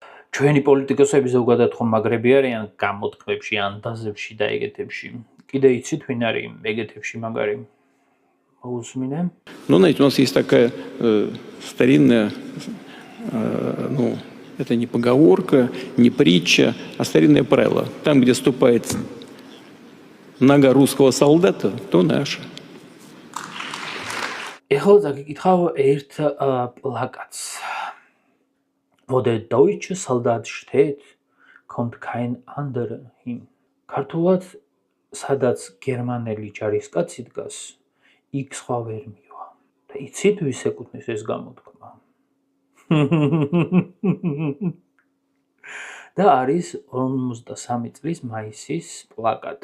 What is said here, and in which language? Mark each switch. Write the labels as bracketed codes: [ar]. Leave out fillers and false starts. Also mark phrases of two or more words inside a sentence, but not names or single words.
[ka] ჩვენი პოლიტიკოსები ზოგადად ხომ მაგრები არიან გამოთქმებში, ანდაზებში და ეგეთებში. Კიდე იცით ვინ არის ეგეთებში მაგარი? Მოусმინე? [ru] Ну, знаете, у нас есть такая старинная, ну, это не поговорка, не притча, а старинное правило. Там, где ступает нога русского солдата, то наша. [ka] ეხლა დაგიკითხავ ერთ პლაკატს. [de] Wo der deutsche Soldat steht, kommt kein anderer hin. [ka] ქართულად სადაც გერმანელი ჯარისკაცი დგას, იქ სხვა ვერ მივა. და იცით ვის ეკუთვნის ეს გამოთქმა? და არის 53 წლის მაისის პლაკატი.